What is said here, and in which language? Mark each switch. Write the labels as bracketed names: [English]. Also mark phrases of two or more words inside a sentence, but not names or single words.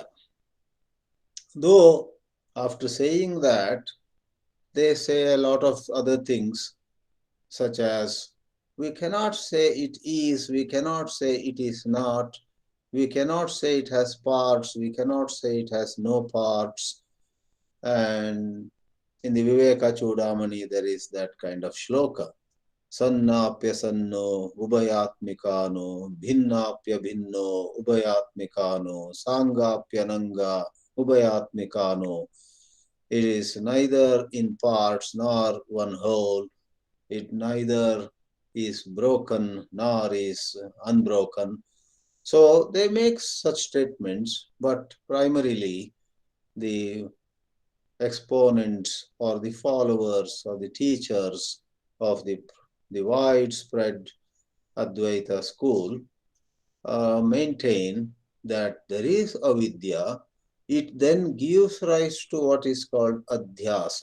[English] Though after saying that, they say a lot of other things, such as we cannot say it is, we cannot say it is not, we cannot say it has parts, we cannot say it has no parts. And in the Viveka Chudamani, there is that kind of shloka. [Sanskrit] Sannapya sanno ubayatmikano, bhinnapya bhinno ubayatmikano, sangapya nanga ubayatmikano. [English] It is neither in parts nor one whole. It neither is broken nor is unbroken. So they make such statements, but primarily the exponents or the followers or the teachers of the widespread Advaita school maintain that there is avidya, it then gives rise to what is called adhyasa.